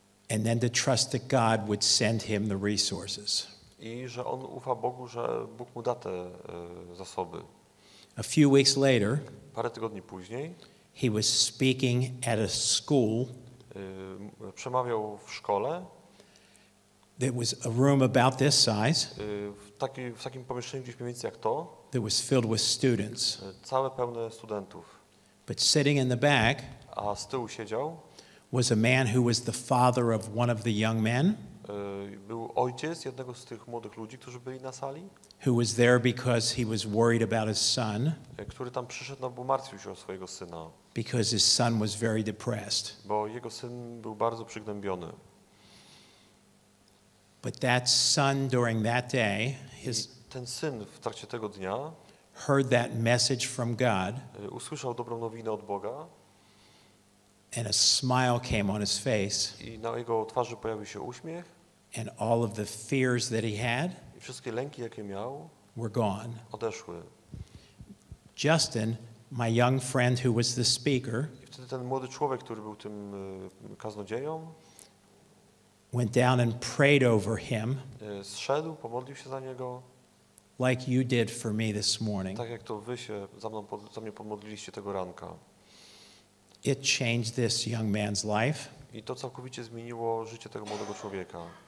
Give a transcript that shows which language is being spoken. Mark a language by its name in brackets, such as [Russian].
[English] and then to trust that God would send him the resources. [Polish] i że on ufa Bogu, że Bóg mu da te zasoby. [English] A few weeks later, [Polish] Parę tygodni później [English] he was speaking at a school. [Polish] Przemawiał w szkole, [English] There was a room about this size [Polish] w takim pomieszczeniu gdzieś mniej więcej jak to, [English] that was filled with students. [Polish] całe pełne studentów. [English] But sitting in the back [Polish] A z tyłu siedział [English] was a man who was the father of one of the young men, [Polish] był ojciec jednego z tych młodych ludzi, którzy byli na sali, [English] who was there because he was worried about his son, [Polish] który tam przyszedł, no bo martwił się o swojego syna, [English] because his son was very depressed. [Polish] bo jego syn był bardzo przygnębiony. [English] But that son during that day, [Polish] Ten syn w trakcie tego dnia [English] heard that message from God, [Polish] usłyszał dobrą nowinę od Boga [English] and a smile came on his face, [Polish] i na jego twarzy pojawił się uśmiech [English] and all of the fears that he had [Polish] i wszystkie lęki, jakie miał, [English] were gone. [Polish] odeszły. [English] Justin, my young friend who was the speaker, [Polish] I wtedy ten młody człowiek, który był tym kaznodzieją, [English] went down and prayed over him [Polish] zszedł, pomodlił się za niego, [English] like you did for me this morning. [Polish] tak jak to wy się za mnie pomodliliście tego ranka. [English] It changed this young man's life. [Polish] I to całkowicie zmieniło życie tego młodego człowieka.